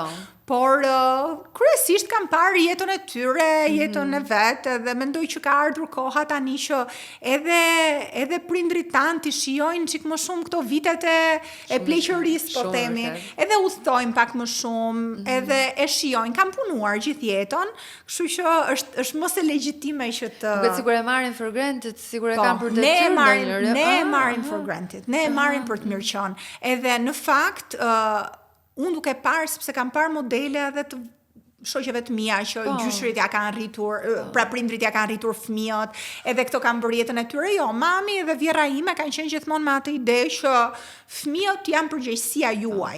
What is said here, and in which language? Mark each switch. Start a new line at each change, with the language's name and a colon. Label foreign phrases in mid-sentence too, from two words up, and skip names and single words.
Albanian: Por kryesisht kam parë jetën e tyre, jetën e vetë, dhe mendoj që ka ardhur koha tani që edhe prindrit tanë të shijojnë çik më shumë këto vitet e pleqërisë, po themi, edhe udhtojnë pak më shumë, edhe e shijojnë. Kam punuar gjithë jetën, kështu që është mos e legjitime që të Duket sikur e marrin
English: for granted,
Albanian: sikur e kanë për detyrë ndonjëherë. Ne e marrim
English: for granted.
Albanian: Ne e marrim për të mirë qenë. Edhe në fakt unë duke parë, sepse kam parë modele edhe të shoqeve të mia që gjyshrit ja kanë rritur, pra prindrit ja kanë rritur fëmijët, edhe këto kanë bërë jetën e tyre. Jo, mami dhe vjera ime kanë qenë gjithmonë me atë ide që fëmijët janë përgjegjësia juaj.